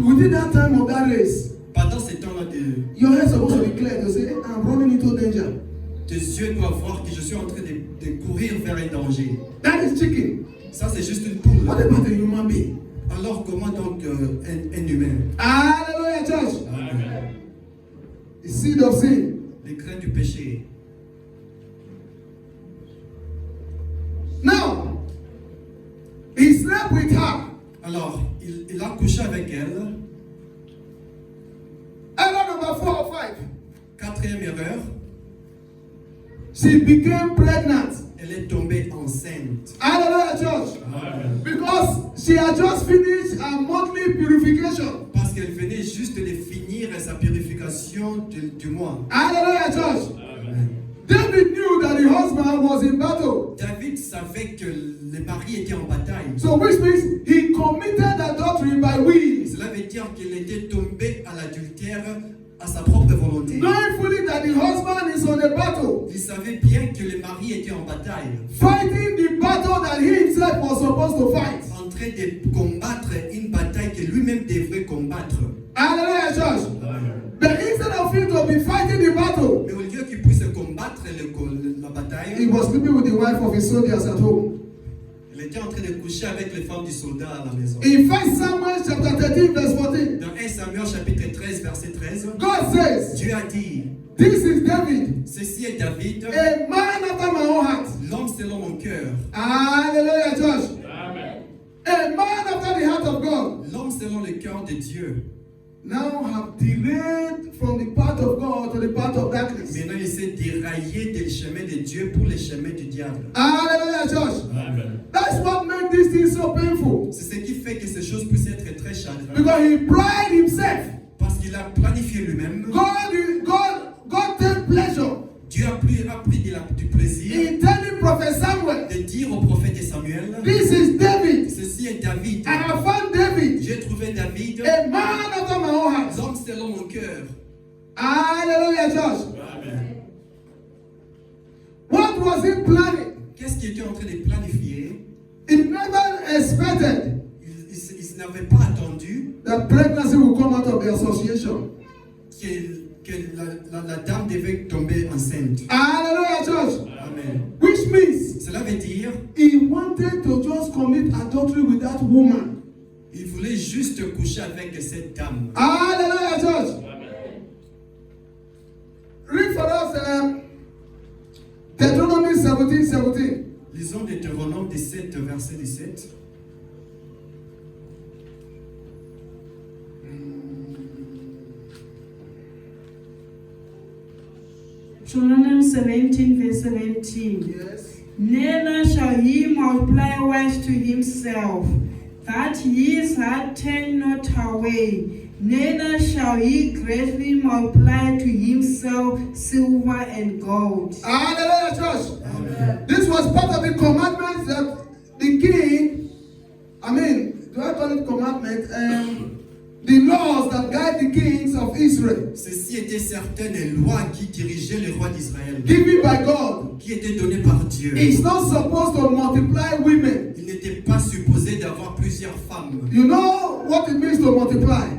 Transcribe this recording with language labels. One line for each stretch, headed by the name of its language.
English: Within that time of that race,
French: Pendant ces temps-là,
English: your head supposed to be clear to say, I'm running into danger.
French: tes yeux doivent voir que je suis en train de courir vers un danger.
English: That is chicken.
French: Ça, c'est juste une poule.
English: What about a human being?
French: Alors, comment donc un humain?
English: Hallelujah, church. Amen. The seed of sin.
French: Les grains du péché.
English: Now, he slept with her.
French: Alors, il a couché avec elle.
English: Error number 4 or 5.
French: Quatrième erreur,
English: She became pregnant.
French: elle est tombée enceinte.
English: Hallelujah, church. Amen. Because she had just finished her monthly purification.
French: Parce qu'elle venait juste de finir sa purification du mois.
English: Hallelujah, church. Amen. David knew that the husband was in battle.
French: David savait que le mari était en bataille.
English: So which means he committed adultery by will.
French: Cela veut dire qu'il était tombé à l'adultère à sa propre volonté.
English: Knowing fully that the husband is on a battle.
French: Il savait bien que le mari était en bataille,
English: Fighting the battle that he himself was supposed to fight.
French: en train de combattre une bataille que lui-même devrait combattre.
English: Hallelujah, church. But instead of him to be fighting the battle,
French: Mais au lieu qu'il puisse combattre la
English: he
French: bataille,
English: was sleeping with the wife of his soldiers at home.
French: il était en train de coucher avec les femmes du soldat à la maison.
English: In 1 Samuel chapter 13, verse 14,
French: Dans 1 Samuel chapitre 13, verset 13,
English: God says,
French: Dieu a dit,
English: this is David,
French: ceci est David,
English: a man after my own heart.
French: l'homme selon mon cœur.
English: Hallelujah, church. Amen. A man after the heart of God.
French: L'homme selon le cœur de Dieu.
English: Now have derailed from the path of God to the path of darkness.
French: Maintenant, il s'est déraillé du chemin de Dieu pour le chemin du diable.
English: Hallelujah, church. Amen. That's what made this thing so painful.
French: C'est ce qui fait que ces choses puissent être très chagrantes.
English: Because he pride himself.
French: Parce qu'il a planifié lui-même.
English: God take pleasure
French: Dieu a pris du plaisir
English: in telling Prophet Samuel,
French: de dire au prophète Samuel,
English: this is David.
French: ceci est David.
English: I have found David,
French: J'ai trouvé David,
English: a man after my own heart.
French: l'homme selon mon cœur.
English: Hallelujah, church. Amen. What was he planning?
French: Qu'est-ce qu'il était en train de planifier?
English: He never expected
French: Il n'avait pas attendu
English: that pregnancy will come out of the association.
French: que la dame devait tomber enceinte.
English: Hallelujah, church. Amen. Which means
French: Cela veut dire
English: he wanted to just commit adultery with that woman.
French: il voulait juste coucher avec cette dame.
English: Hallelujah, church. Amen. Read for us Deuteronomy 17:17.
French: Lisons Deutéronome 17, verset 17.
English: Deuteronomy 17, verse 17. Yes. Neither shall he multiply wives to himself, that his heart turn not away. Neither shall he greatly multiply to himself silver and gold. Hallelujah, church. Amen. This was part of the commandments that the king, do I call it commandment? The laws that guide the kings of Israel,
French: Ceci était certaines lois qui dirigeaient les rois d'Israël,
English: given by God.
French: qui étaient données par Dieu.
English: It's not supposed to multiply women.
French: Il n'était pas supposé d'avoir plusieurs femmes.
English: You know what it means to multiply?